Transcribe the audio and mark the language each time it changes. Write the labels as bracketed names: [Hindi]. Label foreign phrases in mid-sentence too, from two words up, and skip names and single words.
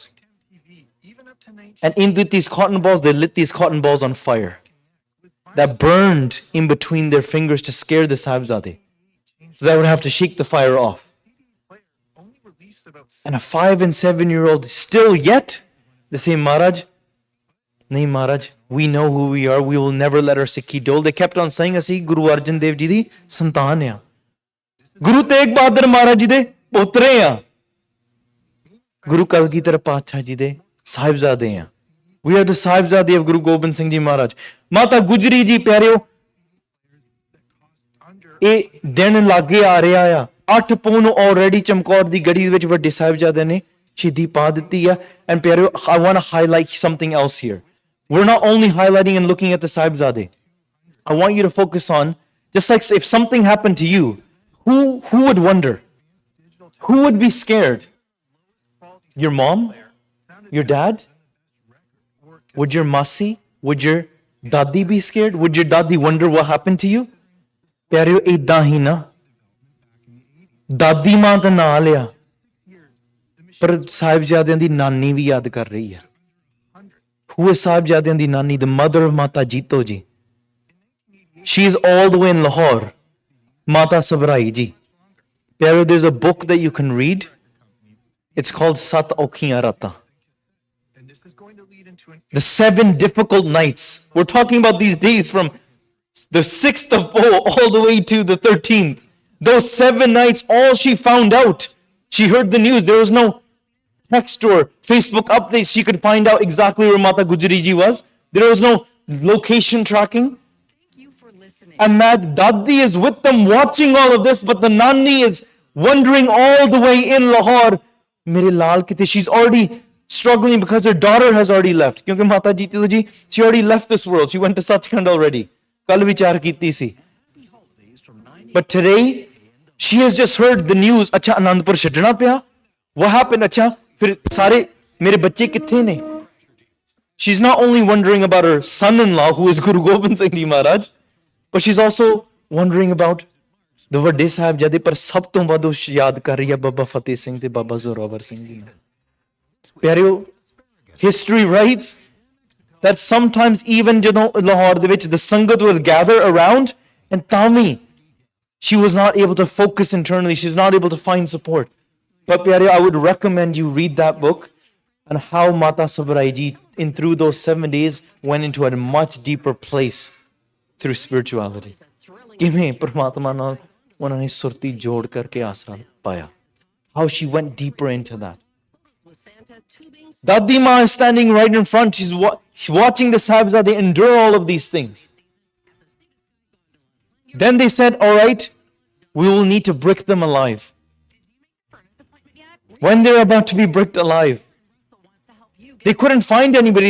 [English] And in with these cotton balls, they lit these cotton balls on fire that burned in between their fingers to scare the Sahibzade. So they would have to shake the fire off. And a 5 and 7-year-old still yet, they say, Maharaj, [Punjabi] ਨਹੀਂ ਮਹਾਰਾਜ, [English] we know who we are. We will never let our Sikhi dole. They kept on saying, [Punjabi] ਅਸੀਂ ਗੁਰੂ ਅਰਜਨ ਦੇਵ ਜੀ ਦੀ ਸੰਤਾਨ ਹੈ. ਗੁਰੂ ਤੇਗ ਬਹਾਦਰ ਮਹਾਰਾਜ ਜੀ ਦੇ ਪੋਤਰੇ ਹੈ. ਗੁਰੂ ਕਲਗੀਧਰ ਪਾਤਸ਼ਾਹ ਜੀ ਦੇ ਸਾਹਿਬਜ਼ਾਦੇ ਹਨ. [English] We are the Sahibzade of Guru Gobind Singh Ji Maharaj. [Punjabi] Mata Gujri Ji ਪਿਆਰਿਓ ਇਹ ਦਿਨ ਲਾਗੇ ਆ ਰਿਹਾ ਆ 8 ਪੌਂ ਨੂੰ already ਚਮਕੌਰ ਦੀ ਗੜੀ ਵਿੱਚ ਵੱਡੇ ਸਾਹਿਬਜ਼ਾਦੇ ਨੇ ਸ਼ਹੀਦੀ ਪਾ ਦਿੱਤੀ ਆ and ਪਿਆਰਿਓ [English] I want to highlight something else here. We're not only highlighting and looking at the Sahibzade. I want you to focus on just like if something happened to you, who would wonder? Who would be scared? Your mom? Your dad? Would your masi, would your dadi be scared? Would your dadi wonder what happened to you? [Punjabi] ਪਿਆਰਿਓ ਏਦਾਂ ਹੀ ਨਾ ਦਾਦੀ ਮਾਂ ਤਾਂ ਨਾਂ ਲਿਆ ਪਰ ਸਾਹਿਬਜ਼ਾਦਿਆਂ ਦੀ ਨਾਨੀ ਵੀ ਯਾਦ ਕਰ ਰਹੀ ਹੈ [English] Who is [Punjabi] ਸਾਹਿਬਜ਼ਾਦਿਆਂ ਦੀ ਨਾਨੀ? [English] The mother of Mata Jito ji. She is all the way in Lahore. Mata Sabrai ji. ਪਿਆਰਿਓ there's a book that you can read. It's called Sat Aukhiyan Rata. The 7 difficult nights. We're talking about these days from the 6th of Pau all the way to the 13th. Those 7 nights, all she found out, she heard the news. There was no text or Facebook updates. She could find out exactly where Mata Gujari ji was. There was no location tracking. And Mad Dadi is with them watching all of this, but the Nani is wandering all the way in Lahore. [Punjabi] ਮੇਰੇ ਲਾਲ ਕਿੱਥੇ, [English] she's already struggling because her daughter has already left. Kyunki Mata ji, she already left this world. She went to Sachkhand already. [Punjabi] ਕੱਲ੍ਹ ਵਿਚਾਰ ਕੀਤੀ ਸੀ. [English] But today, she has just heard the news. [Punjabi] ਅੱਛਾ ਅਨੰਦਪੁਰ ਛੱਡਣਾ ਪਿਆ? [English] What happened? Acha, [Punjabi] ਫਿਰ ਸਾਰੇ ਮੇਰੇ ਬੱਚੇ ਕਿੱਥੇ ਨੇ? [English] She's not only wondering about her son-in-law, who is Guru Gobind Singh Ji Maharaj, but she's also wondering about the [Punjabi] ਵੱਡੇ ਸਾਹਿਬਜ਼ਾਦੇ, ਪਰ ਸਭ ਤੋਂ ਵੱਧ ਉਹ ਯਾਦ ਕਰ ਰਹੀ ਹੈ ਬਾਬਾ ਫਤਿਹ ਸਿੰਘ ਤੇ ਬਾਬਾ ਜ਼ੋਰਾਵਰ ਸਿੰਘ ਜੀ ਨੂੰ। ਪਿਆਰਿਓ, [English] history writes that sometimes even [Punjabi] ਜਦੋਂ ਲਾਹੌਰ ਦੇ ਵਿੱਚ [English] the ਸੰਗਤ will gather around, and [Punjabi] ਤਾਂ ਵੀ [English] she was not able to focus internally. She's not able to find support. But ਪਿਆਰਿਓ, I would recommend you read that book and how Mata Sabrai ji, in through those 7 days, went into a much deeper place through spirituality. [Punjabi] ਕਿਵੇਂ ਪਰਮਾਤਮਾ ਨਾਲ ਉਹਨਾਂ ਨੇ ਸੁਰਤੀ ਜੋੜ ਕਰਕੇ ਆਸਰਾ ਪਾਇਆ. [English] How she went deeper into that. Dadi Ma is standing right in front. She's watching the Sahibzade endure all of these things. Then they said, all right, we will need to brick them alive. When they're about to be bricked alive, they couldn't find anybody.